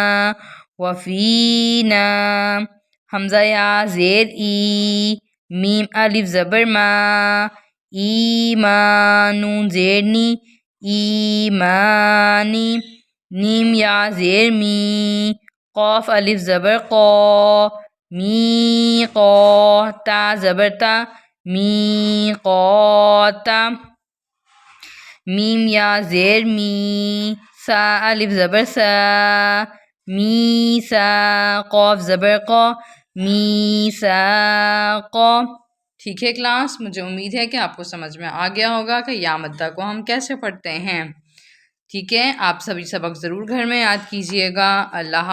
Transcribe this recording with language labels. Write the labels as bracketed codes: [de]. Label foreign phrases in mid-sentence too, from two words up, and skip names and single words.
[ur] وفینا، حمزہ یا زیر ای، میم الف زبر ما، ایما، نون زیر نی، ایمانی، نیم یا زیر می، قاف الف زبر قا، می قا، تا زبر تا، می قاتا، میم یا زیر می، سا الف زبر سا، می سا، قاف زبر قا، می سا قا۔ ٹھیک ہے کلاس، مجھے امید ہے کہ آپ کو سمجھ میں آ گیا ہوگا کہ یا مدہ کو ہم کیسے پڑھتے ہیں۔ ٹھیک ہے، آپ سبھی سبق ضرور گھر میں یاد کیجیے گا۔